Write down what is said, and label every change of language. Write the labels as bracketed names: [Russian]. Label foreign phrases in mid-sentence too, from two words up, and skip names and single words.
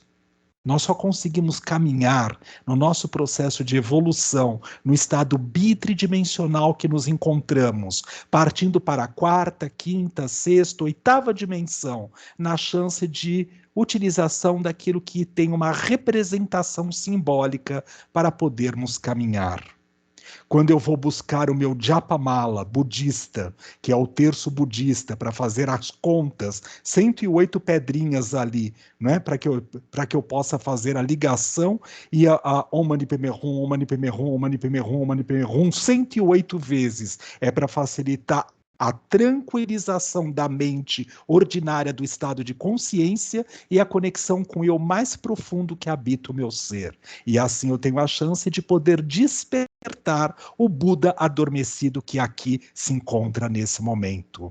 [Portuguese] Nós só conseguimos caminhar no nosso processo de evolução, no estado bitridimensional que nos encontramos, partindo para a quarta, quinta, sexta, oitava dimensão, na chance de utilização daquilo que tem uma representação simbólica para podermos caminhar. Quando eu vou buscar o meu Japamala budista, que é o terço budista, para fazer as contas, 108 pedrinhas ali, né, para que eu possa fazer a ligação e a [Sanskrit] Om Mani Padme Hum, Om Mani Padme Hum, Om Mani Padme Hum, Om Mani Padme Hum, [Portuguese] 108 vezes. É para facilitar a tranquilização da mente ordinária do estado de consciência e a conexão com o eu mais profundo que habita o meu ser. E assim eu tenho a chance de poder despertar o Buda adormecido que aqui se encontra nesse momento.